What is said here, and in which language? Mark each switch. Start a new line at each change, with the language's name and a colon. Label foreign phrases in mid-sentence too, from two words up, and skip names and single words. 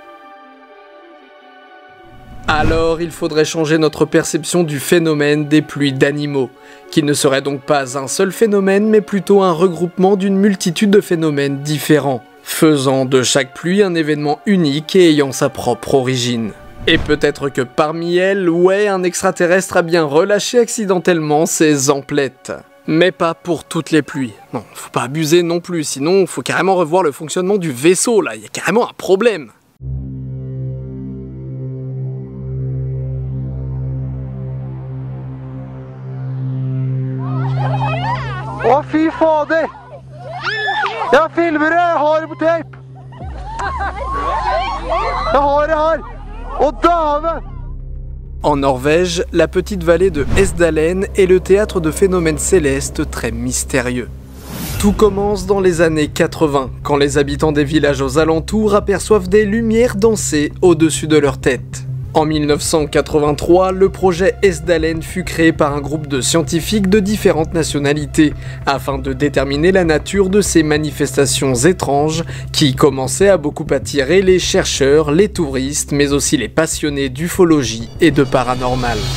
French: Alors il faudrait changer notre perception du phénomène des pluies d'animaux, qui ne serait donc pas un seul phénomène mais plutôt un regroupement d'une multitude de phénomènes différents, faisant de chaque pluie un événement unique et ayant sa propre origine. Et peut-être que parmi elles, ouais, un extraterrestre a bien relâché accidentellement ses emplettes. Mais pas pour toutes les pluies. Non, faut pas abuser non plus, sinon faut carrément revoir le fonctionnement du vaisseau là, il y a carrément un problème.
Norwegian: Å, fy fader! Jeg filmer det! Jeg har det på tape! Jeg har det her! Å, dæven!
French: En Norvège, la petite vallée de Hesdalen est le théâtre de phénomènes célestes très mystérieux. Tout commence dans les années 80, quand les habitants des villages aux alentours aperçoivent des lumières danser au-dessus de leur tête. En 1983, le projet Hesdalen fut créé par un groupe de scientifiques de différentes nationalités, afin de déterminer la nature de ces manifestations étranges qui commençaient à beaucoup attirer les chercheurs, les touristes, mais aussi les passionnés d'ufologie et de paranormal.